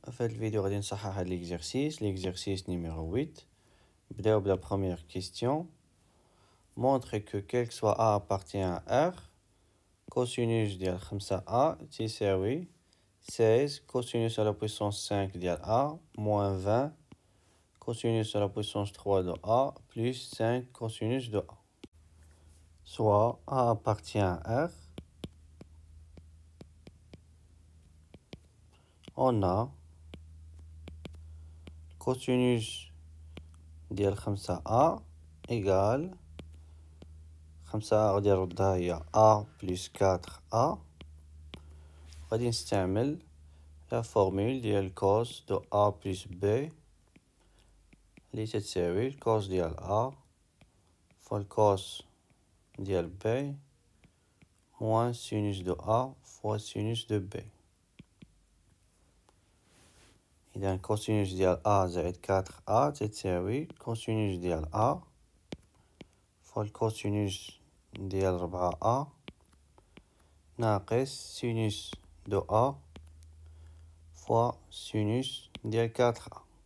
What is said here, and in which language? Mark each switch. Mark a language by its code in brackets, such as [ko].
[ar] في هذا الفيديو غادي نصحح هذا [fr] l'exercice numéro 8. [ar] نبداو بلا [fr] première question. Montre que quel que soit A appartient à R. Cosinus ديال 5A تساوي 16 cosinus à la puissance 5 ديال A moins 20 cosinus à la puissance 3 de A plus 5 cosinus de A. Soit A appartient à R. On a cosinus ديال 5A égale 5A [ar] غادي نردها هي [fr] A plus 4A. [ar] غادي نستعمل لا فورمول ديال cos دو A plus B اللي تتساوي الكوس ديال A فوا الكوس ديال B [fr] moins sinus de A fois sinus de B. [ar] إذا كوسينوس ديال A زائد 4A تتساوي كوسينوس ديال A فوا الكوسينوس ديال 4A ناقص سينوس دو A فوا سينوس ديال 4A